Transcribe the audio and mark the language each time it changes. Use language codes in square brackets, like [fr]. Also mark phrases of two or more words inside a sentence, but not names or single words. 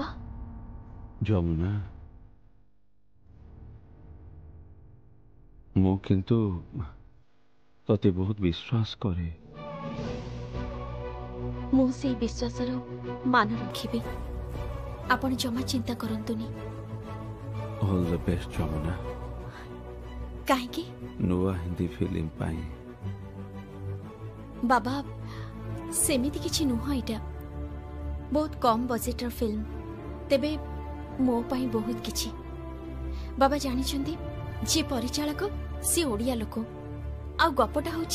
[or] ଯମୁନା ମୋ କିନ୍ତୁ ତତେ ବହୁତ ବିଶ୍ୱାସ କରେ ମୁଁ ସେ ବିଶ୍ୱାସ ମାନ ରଖିବେ ଆପଣ ଜମା ଚିନ୍ତା କରନ୍ତୁନି [en] all the best जमुना [or] କାହେ କି ନୂଆ ହିନ୍ଦୀ ଫିଲ୍ମ ପାଇଁ ବାବା ସେମିତି କିଛି ନୁହଁ ଇଟା ବହୁତ କମ ବଜେଟର ଫିଲ୍ମ ତେବେ ମୋ ପାଇଁ ବହୁତ କିଛି ବାବା ଜାଣି ଛନ୍ତି ଯେ ପରିଚାଳକ ସେ ଓଡ଼ିଆ ଲୋକ ଆ ଗପଟା ହେଉଛି